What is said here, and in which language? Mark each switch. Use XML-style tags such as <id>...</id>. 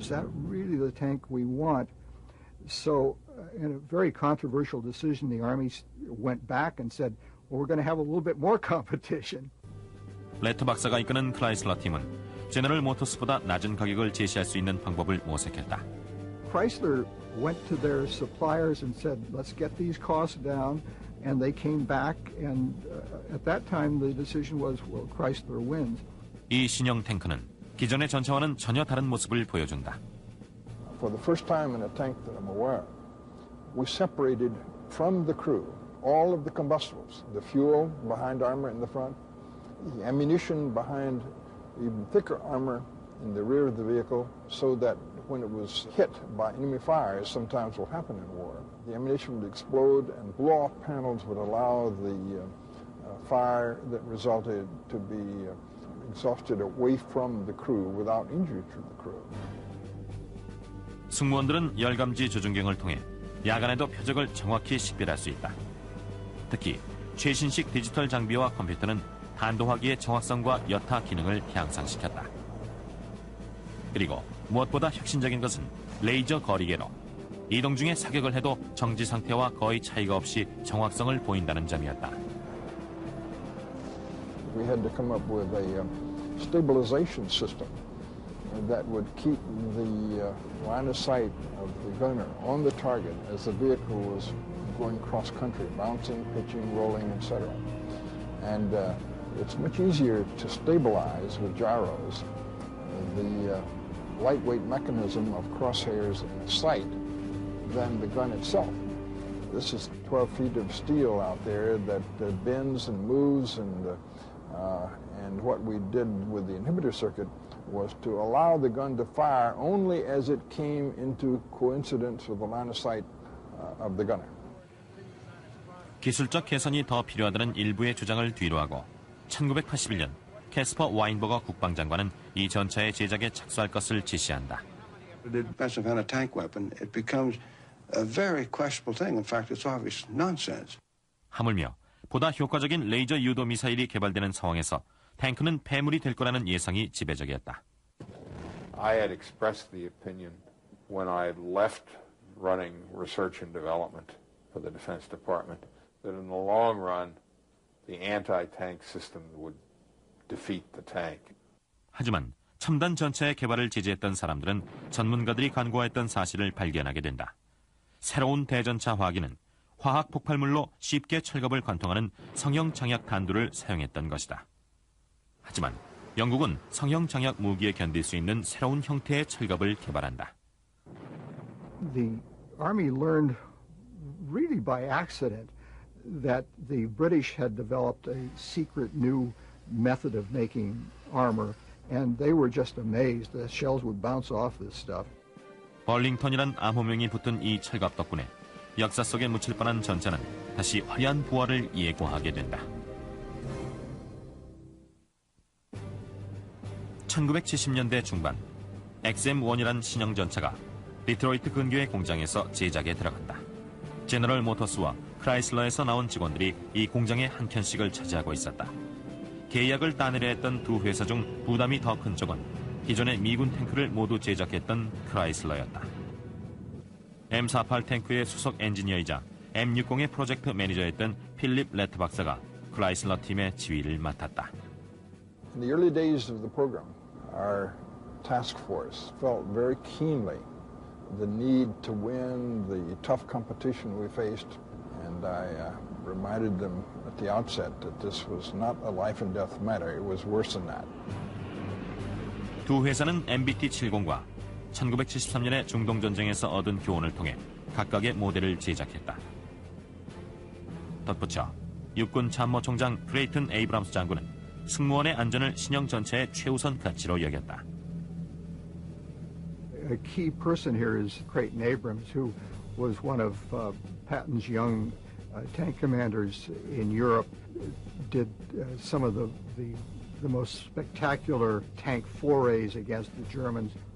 <en>Is that really the tank we want? So, in a very controversial decision, the Army went back and said, well, we're going to have a little bit more competition.</en> <ko>레트 박사가 이끄는 크라이슬러 팀은 제너럴 모터스보다 낮은 가격을 제시할 수 있는 방법을 모색했다.</ko> <en>Chrysler went to their suppliers and said, let's get these costs down, and they came back, and at that time the decision was, well, Chrysler wins.</en> <ko>이 신형 탱크는 기존의 전차와는 전혀 다른 모습을 보여준다.</ko> <en>For the first time in a tank that I'm aware of, we separated from the crew all of the combustibles, the fuel behind armor in the front, the ammunition behind even thicker armor in the rear of the vehicle, so that when it was hit by enemy fire, as sometimes will happen in war, the ammunition would explode and blow-off panels would allow the fire that resulted to be exhausted away from the crew without injury to the crew.</en> <ko>승무원들은 열감지 조준경을 통해 야간에도 표적을 정확히 식별할 수 있다. 특히 최신식 디지털 장비와 컴퓨터는 탄도화기의 정확성과 여타 기능을 향상시켰다. 그리고 무엇보다 혁신적인 것은 레이저 거리계로 이동 중에 사격을 해도 정지 상태와 거의 차이가 없이 정확성을 보인다는 점이었다.</ko> <en>We had to come up with a stabilization system that would keep the line of sight of the gunner on the target as the vehicle was going cross-country, bouncing, pitching, rolling, etc. And it's much easier to stabilize with gyros the lightweight mechanism of crosshairs in the sight than the gun itself. This is 12 feet of steel out there that bends and moves, and what we did with the inhibitor circuit was to allow the gun to fire only as it came into coincidence with the line of sight of the gunner.</en> <ko>기술적 개선이 더 필요하다는 일부의 주장을 뒤로하고 1981년 캐스퍼 와인버거 국방장관은 이 전차의 제작에 착수할 것을 지시한다.</ko> <en>Expensive anti-tank weapon, it becomes a very questionable thing. In fact, it's obvious nonsense.</en> <ko>하물며 보다 효과적인 레이저 유도 미사일이 개발되는 상황에서 탱크는 폐물이 될 거라는 예상이 지배적이었다.</ko> <en>I had expressed the opinion when I left running research and development for the Defense Department that in the long run, the anti-tank system would defeat the tank.</en> <ko>하지만 첨단 전차의 개발을 지지했던 사람들은 전문가들이 간구했던 사실을 발견하게 된다. 새로운 대전차 화기는 화학 폭발물로 쉽게 철갑을 관통하는 성형 장약 탄두를 사용했던 것이다. 하지만 영국은 성형 장약 무기에 견딜 수 있는 새로운 형태의 철갑을 개발한다.</ko> <en>The Army learned really by accident that the British had developed a secret new method of making armor, and they were just amazed. The shells would bounce off this stuff.</en> <ko>벌링턴이란 암호명이 붙은 이 철갑 덕분에 역사 속에 묻힐 뻔한 전차는 다시 화려한 부활을 예고하게 된다. 1970년대 중반, XM1이란 신형 전차가 디트로이트 근교의 공장에서 제작에 들어간다. 제너럴 모터스와 크라이슬러에서 나온 직원들이 이 공장의 한 켠씩을 차지하고 있었다. 계약을 따내려 했던 두 회사 중 부담이 더 큰 쪽은 기존의 미군 탱크를 모두 제작했던 크라이슬러였다. M48 탱크의 수석 엔지니어이자 M60의 프로젝트 매니저였던 필립 레트 박사가 크라이슬러 팀의 지휘를 맡았다.</ko> <en>In the early days of the program, our task force felt very keenly the need to win the tough competition we faced, and I reminded them at the outset that this was not a life and death matter. It was worse than that.</en> <ko>두 회사는 MBT-70과 1973년의 중동전쟁에서 얻은 교훈을 통해 각각의 모델을 제작했다. 덧붙여 육군 참모총장 크레이튼 에이브람스 장군은 승무원의 안전을 신형 전차의 최우선 가치로 여겼다.</ko> <en>A key person here is Creighton Abrams, who was one of Patton's young tank commanders in Europe, did some of the most spectacular tank forays against the Germans.</en>